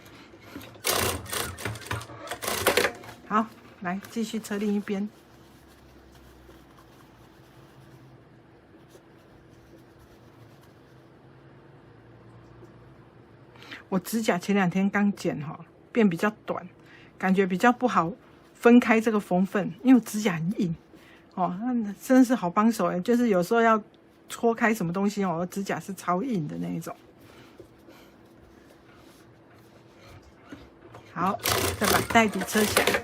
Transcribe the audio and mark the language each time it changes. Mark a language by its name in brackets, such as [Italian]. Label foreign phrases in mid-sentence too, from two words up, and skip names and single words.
[Chinese] 好，來繼續車另一邊。我指甲前2天剛剪變比較短，感覺比較不好分開這個縫份，因為我指甲很硬那真的是好幫手就是有時候要搓開什麼東西我指甲是超硬的那一種。好，再把袋底車起來。